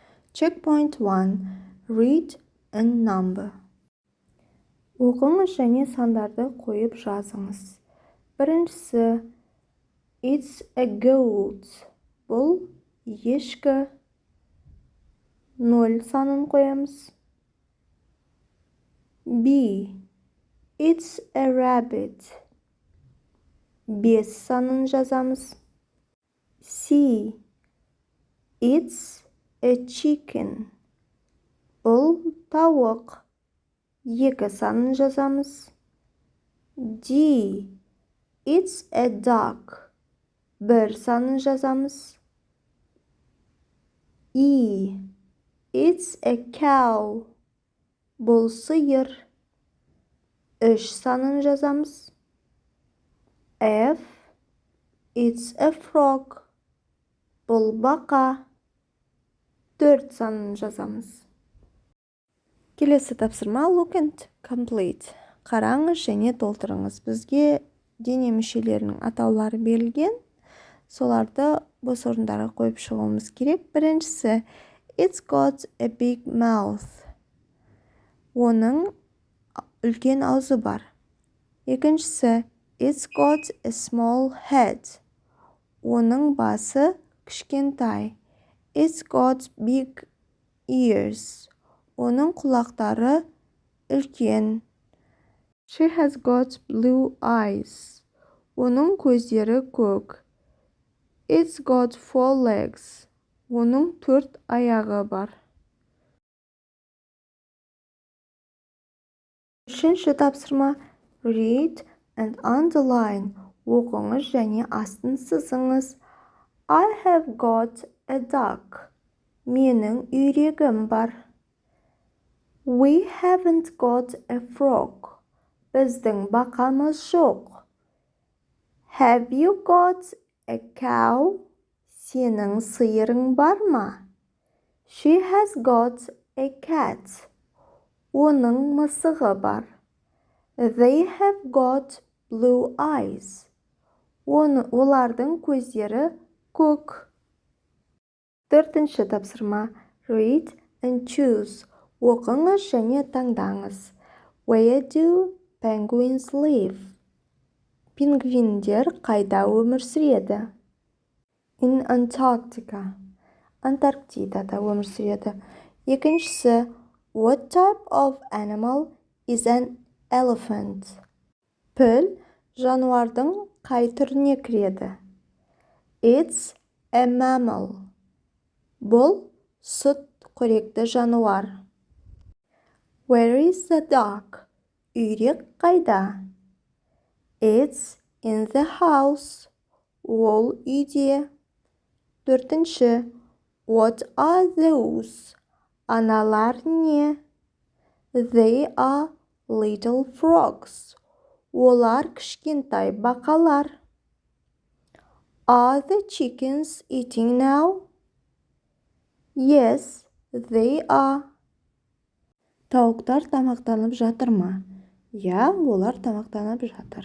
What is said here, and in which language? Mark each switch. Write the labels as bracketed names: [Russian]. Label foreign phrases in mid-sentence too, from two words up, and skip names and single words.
[English] Checkpoint 1. Read and number. [Kazakh] Оқыңыз және сандарды қойып жазыңыз. Біріншісі, [English] it's a goat. [Kazakh] Бұл ешкі. 0 санын қоямыз. [English] B. It's a rabbit. [Kazakh] 5 санын жазамыз. [English] C. It's a chicken. [Kazakh] Бұл тауық. 2 санын жазамыз. [English] D. It's a duck. [Kazakh] 1 санын жазамыз. [English] E. It's a cow. [Kazakh] Бұл сиыр. 3 санын жазамыз. [English] F. It's a frog. [Kazakh] Бұл бақа. 4 санын жазамыз. Келесі тапсырма [English] look and complete. [Kazakh] Қараңыз және толтырыңыз. Бізге дене мүшелерінің атаулары берілген. Соларды бос орындарға қойып шығуымыз керек. Біріншісі, [English] it's got a big mouth. [Kazakh] Оның үлкен аузы бар. Екіншісі, [English] it's got a small head. [Kazakh] Оның басы кішкентай. [English] It's got big ears. [Kazakh] Оның құлақтары үлкен. [English] She has got blue eyes. [Kazakh] Оның көздері көк. [English] It's got 4 legs. [Kazakh] Оның 4 аяғы бар. Үшінші тапсырма [English] read and underline. [Kazakh] Оқыңыз және астын сызыңыз. [English] I have got a duck. [Kazakh] Менің үйрегім бар. [English] We haven't got a frog. [Kazakh] Біздің бақамыз жоқ. [English] Have you got a cow? [Kazakh] Сенің сиырың бар ма? [English] She has got a cat. [Kazakh] Оның мысығы бар. [English] They have got blue eyes. [Kazakh] Олардың көздері көк. Төртінші тапсырма [English] read and choose. [Kazakh] Оқыңыз және таңдаңыз. [English] Where do penguins live? [Kazakh] Пингвиндер қайда өмір сүреді? [English] In Antarctica. [Kazakh] Антарктидада өмір сүреді. Екіншісі, [English] what type of animal is an elephant? [Kazakh] Піл жануардың қай түріне кіреді? [English] It's a mammal. [Kazakh] Бұл сүт қоректі жануар. [English] Where is the duck? [Kazakh] Үйрек қайда? [English] It's in the house. [Kazakh] Ол үйде. Төртінші, [English] what are those? [Kazakh] Аналар не? [English] They are little frogs. [Kazakh] Олар кішкентай бақалар. [English] Are the chickens eating now? Yes, they are. [Kazakh] Тауықтар тамақтанып жатыр ма? Я, олар тамақтанып жатыр.